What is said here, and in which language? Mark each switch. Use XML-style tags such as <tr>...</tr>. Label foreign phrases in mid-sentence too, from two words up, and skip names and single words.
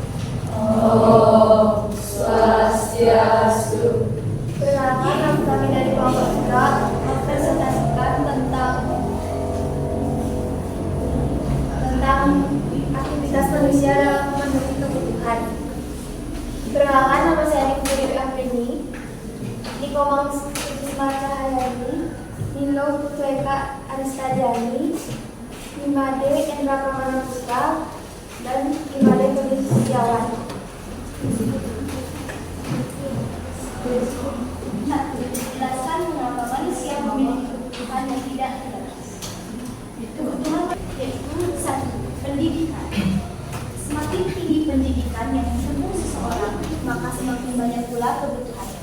<ban>Om Swastiastu.</ban> <id>perkenalkan kami dari kelompok 3 mempresentasikan tentang aktivitas manusia dalam memenuhi kebutuhan. Perkenalkan, nama saya Niko Afrini, Nikomang Sukma Cahyani, Nilo Putweka Aristadiani, Imade Endra Pramana Putra, dan Imade Budi Setiawan. Jelaskan mengapa manusia memiliki kebutuhan yang tidak terbatas. Kebutuhan yaitu 1. Pendidikan. Semakin tinggi pendidikan yang ditempuh seseorang, maka semakin banyak pula kebutuhannya.</id>